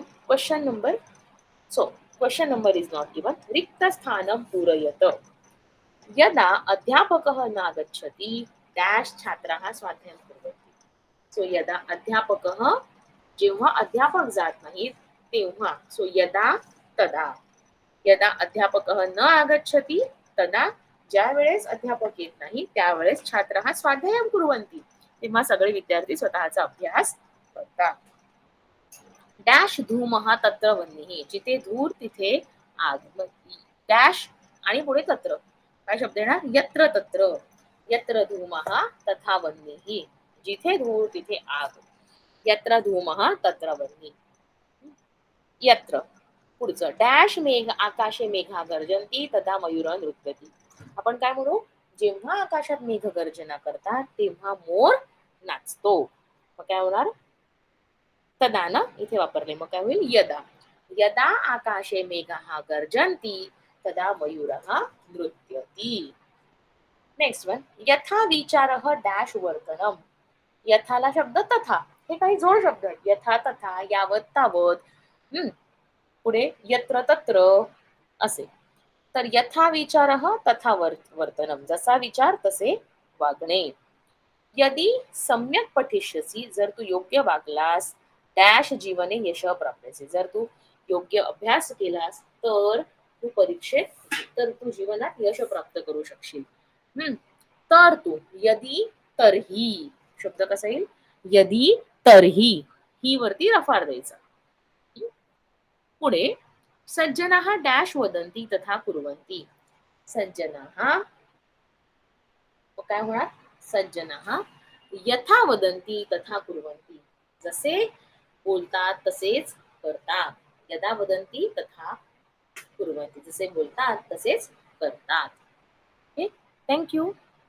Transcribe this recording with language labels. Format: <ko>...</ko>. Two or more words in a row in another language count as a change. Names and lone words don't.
<en>question number. so question number is not given.</en> <sa>रिक्त स्थानं पूरयत. यदा अध्यापकः नागच्छति डॅश छात्राः स्वाध्यायं कुर्वन्ति. सो यदा अध्यापकः,</sa> <mr>जेव्हा अध्यापक जात नाहीत तेव्हा.</mr> <sa>सो यदा तदा. यदा अध्यापकः न आगच्छति तदा,</sa> <mr>ज्या वेळेस अध्यापक येत नाही त्यावेळेस</mr> <sa>छात्राः स्वाध्यायं कुर्वन्ति.</sa> <mr>तेव्हा सगळे विद्यार्थी स्वतःचा अभ्यास करतात.</mr> <sa>डॅश धूमः तत्र वह्निः.</sa> <mr>जिथे धूर तिथे आग. डॅश आणि पुढे तत्र काय शब्द येणार?</mr> <sa>यत्र तत्र. यत्र धूमः तथा वह्निः.</sa> <mr>जिथे धूर तिथे आग.</mr> <sa>यत्र धूमः तत्र वह्निः.</sa> <mr>यत्र पुढचं.</mr> <sa>डॅश मेघ आकाशे मेघा गर्जन्ति तथा मयूर नृत्यति.</sa> <mr>आपण काय म्हणू? जेव्हा आकाशात मेघ गर्जना करतात तेव्हा मोर नाचतो. मग काय होणार? तदा ना इथे वापरले. मग काय होईल?</mr> <sa>यदा. यदा आकाशे मेघाः गर्जन्ति तदा मयूरः नृत्यति.</sa> <en>next one.</en> <sa>यथा विचारः डॅश वर्तनम.</sa> <mr>यथाला शब्द तथा. हे काही जोड शब्द आहेत.</mr> <sa>यथा तथा, यावत तावत. पुढे यत्र तत्र असे. तर यथा विचारः तथा वर्तनम.</sa> <mr>जसा विचार तसे वागणे.</mr> <sa>यदि सम्यक पठिष्यसि.</sa> <mr>जर तू योग्य वागलास डॅश</mr> <sa>जीवने यश प्राप्त.</sa> <mr>जर तू योग्य अभ्यास केलास तर तू परीक्षेत, तर तू जीवनात यश प्राप्त करू शकशील. तर तू. यदि तरही शब्द कसा येईल? यदि तरही. ही वरती रफार द्यायचा.</mr> <sa>पुढे सज्जनाः डॅश वदन्ति तथा कुर्वन्ति.</sa> <mr>सज्जनाः काय होणार?</mr> <sa>सज्जनाः यथा वदन्ति तथा कुर्वन्ति.</sa> <mr>जसे बोलतात तसेच करतात.</mr> <sa>यदा वदन्ति तथा कुर्वन्ति.</sa> <mr>जसे बोलतात तसेच करतात. ओके,</mr> <en>thank you.</en>